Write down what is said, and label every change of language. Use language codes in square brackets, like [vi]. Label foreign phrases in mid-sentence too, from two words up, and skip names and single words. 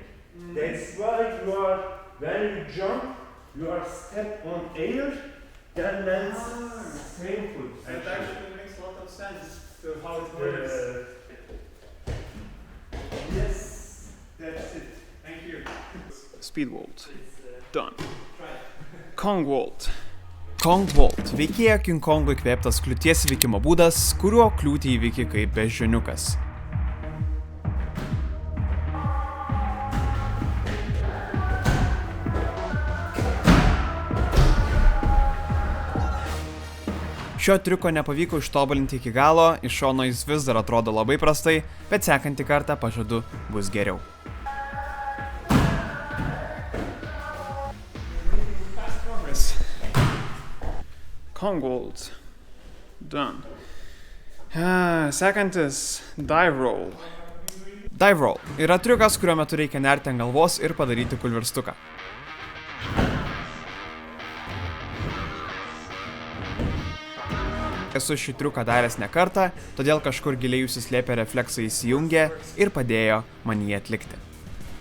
[en] That's why you are, when you jump, you are step on air, then lands same foot. That actually makes a lot of sense to how it works. Yes, that's it. Thank you. Speed vault. Done. Kong vault. Kong vault – [lt] veikėjo King Kongo įkvėptas kliūties įveikimo būdas, kuriuo kliūtį įveiki kaip beždžioniukas. Šio triuko nepavyko ištobulinti iki galo, iš šono jis vis dar atrodo labai prastai, bet sekantį kartą pažadu bus geriau. [en] Kong vault. Done. Sekantis dive roll. Dive roll [lt] yra triukas, kurio metu reikia nerti ant galvos ir padaryti kulverstuką. Esu šį triuką daręs ne kartą, todėl kažkur giliai užsislėpę refleksai įsijungė ir padėjo man jį atlikti.